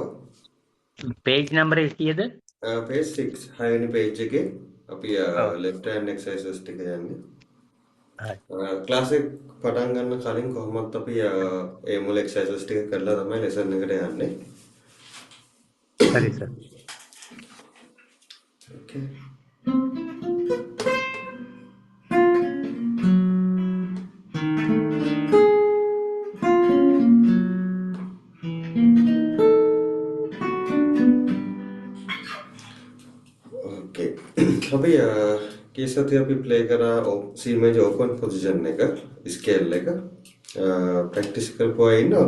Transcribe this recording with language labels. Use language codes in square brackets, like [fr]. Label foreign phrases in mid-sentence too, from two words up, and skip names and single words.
[en] Page number is here. [si] page 6 6 වෙනි page එකේ අපි [en] left hand exercises [si] ටික යන්නේ. ක්ලාස් එක පටන් ගන්න කලින් කොහොමත් අපි ඒ මුල් exercises ටික කරලා තමයි lesson එකට යන්නේ. [en] Sorry, sir. Okay. Okay. [si] අපි කේස් එකේ අපි ප්ලේ කරා [en] C major open position [si] එක scale එක ප්‍රැක්ටිස් කරපුවා ඉන්නවද?